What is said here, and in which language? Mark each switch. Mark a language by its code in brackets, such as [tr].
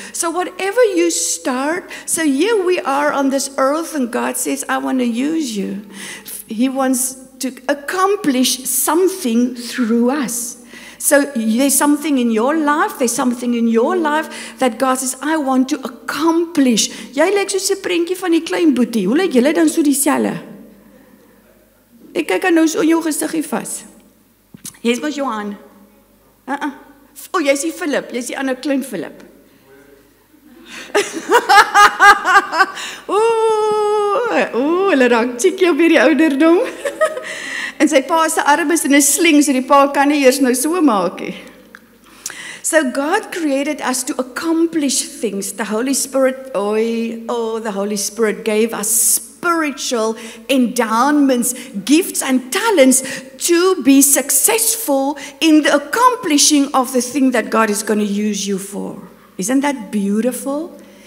[en] So whatever you start, so here we are on this earth, and God says, I want to use you. He wants to accomplish something through us. So there's something in your life, that God says, I want to accomplish. [af] Jy lyk soos 'n prentjie van die klein boetie. Hoe lyk julle dan so dieselfde? Ek kyk nou so in jou gesiggie vas. Jy's mos Johan. O, jy's die Philip, jy's die ander klein Philip. Hulle raak chickie op hierdie ouderdom. En sy pa se arm is in 'n sling, so die pa kan nie eers nou so maak nie. [en] So God created us to accomplish things. The Holy Spirit, the Holy Spirit gave us spiritual endowments, gifts and talents to be successful in the accomplishing of the thing that God is going to use you for. Isn't that beautiful?